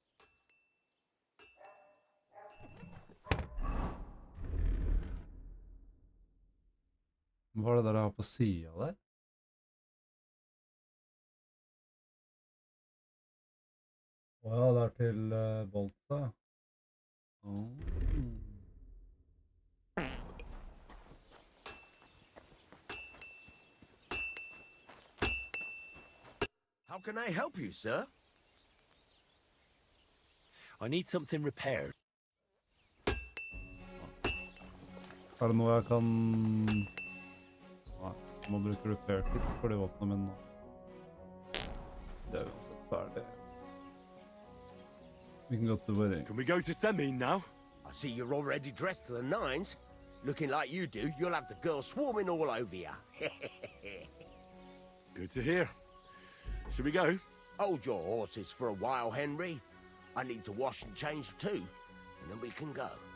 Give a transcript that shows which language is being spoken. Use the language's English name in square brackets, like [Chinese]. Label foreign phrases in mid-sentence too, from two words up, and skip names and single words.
[Norwegian] Hva er det der jeg har på siden der? Åja, det er til bolta. [English] How can I help you, sir? I need something repaired. [Norwegian] Er det noe jeg kan... Nei, jeg må bruke [English] repair kit [Norwegian] for de våpnene mine nå. Det er uansett ferdig. Vi kan gå til wedding. [English] Can we go to Semin now? I see you're already dressed to the nines. Looking like you do, you'll have the girls swarming all over you. Good to hear. Should we go? Hold your horses for a while, Henry. I need to wash and change too, and then we can go.